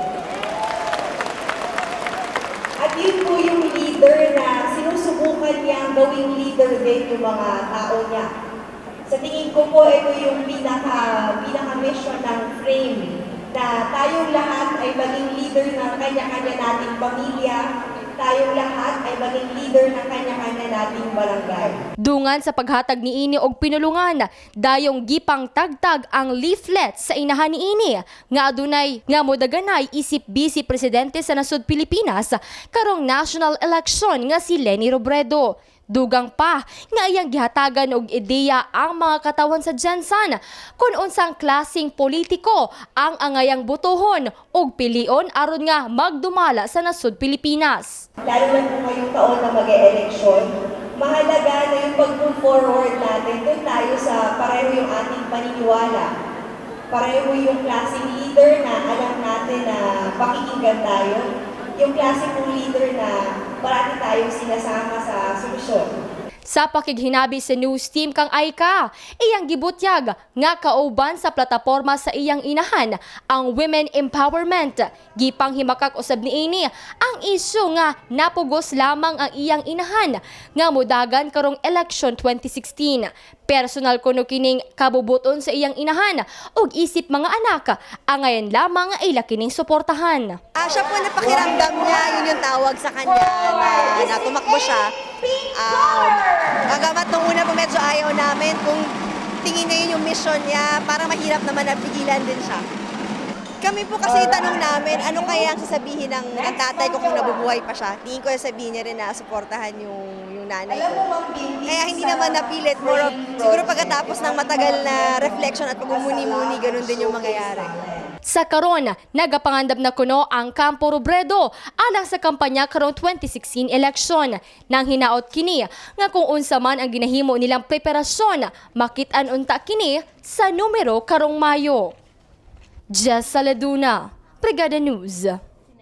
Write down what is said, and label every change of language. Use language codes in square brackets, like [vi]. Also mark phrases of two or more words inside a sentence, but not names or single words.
[tl] At yun po yung leader na sinusubukan niyang gawing leader din yung mga tao niya. Sa tingin ko po, ito yung pinaka-mission ng frame na tayong lahat ay maging leader ng kanya-kanya nating pamilya, tayong lahat ay maging leader ng kanya-kanya nating barangay. [ceb] Dungan sa paghatag niini og pinulungan, dayong gipang tagtag ang leaflet sa inahan niini nga adunay nga modaganay isip Vice Presidente sa nasud Pilipinas karong [en] national election [ceb] nga si Leni Robredo. Dugang pa nga iyang gihatagan og ideya ang mga katawan sa Jansan kung unsang klaseng politiko ang angayang butohon og pilion aron nga magdumala sa nasud Pilipinas. [tl] Lalo na po ngayong taon na mag-e-eleksyon, mahalaga na yung pag-move forward natin, doon tayo sa pareho yung ating paniniwala. Pareho yung klaseng leader na alam natin na pakikinggan tayo. Yung klaseng leader na parati tayong sinasama sa solusyon. [ceb] Sa pakighinabi sa news team kang Ayca, iyang gibutyag nga kauban sa plataporma sa iyang inahan ang [en] women empowerment. [ceb] Gipang himakak usab niini ang isyu nga napugos lamang ang iyang inahan nga modagan karong election 2016. Personal kuno kining kabubuton sa iyang inahan ug isip mga anak angayan lamang nga ila kining suportahan. [tl] Siya po napakiramdam niya, yun yung tawag sa kanya na tumakbo siya. Bagamat nung una po medyo ayaw namin, kung tingin niya yun yung mission niya, parang mahirap naman na pigilan din siya. Kami po kasi tanong namin, ano kaya ang sasabihin ng tatay ko kung nabubuhay pa siya? Tingin ko sabihin niya rin na suportahan yung nanay ko. Kaya hindi naman napilit, [en] more of, [tl] siguro pagkatapos ng matagal na reflection at pagmumuni-muni, ganun din yung mangyayari. [ceb] Sa karon, nagapangandam na kuno ang Kampo Robredo alang sa kampanya karong 2016 election. Nang hinaot kini nga kung unsa man ang ginahimo nilang preparasyon, makit-an unta kini sa numero karong Mayo. Jess Saladuna, Brigada News.